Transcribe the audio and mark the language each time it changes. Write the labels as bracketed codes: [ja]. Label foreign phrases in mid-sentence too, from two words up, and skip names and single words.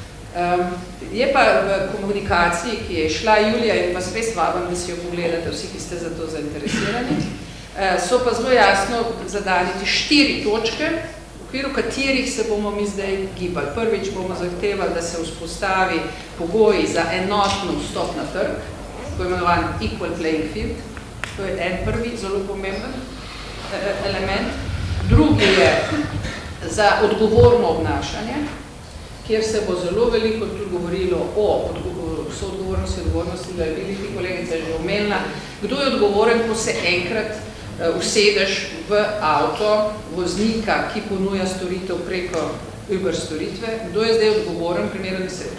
[sl] Je pa v komunikaciji, ki je šla julija in vas res vabim, da si jo pogledate, vsi, ki ste za to zainteresirani, so pa zelo jasno zadaniti 4 točke, v okviru katerih se bomo mi zdaj gibali. Prvič bomo zahtevali, da se vzpostavi pogoji za enotno vstop na trg, tako imenovan [en] equal playing field. [sl] To je en prvi zelo pomemben element. Drugi je za odgovorno obnašanje, kjer se bo zelo veliko tudi govorilo o soodgovornosti, da je videti, kolegica je že omenila, kdo je odgovoren, ko se enkrat usedeš v avto voznika, ki ponuja storitev preko Uber storitve, kdo je zdaj odgovoren v primeru nesreče?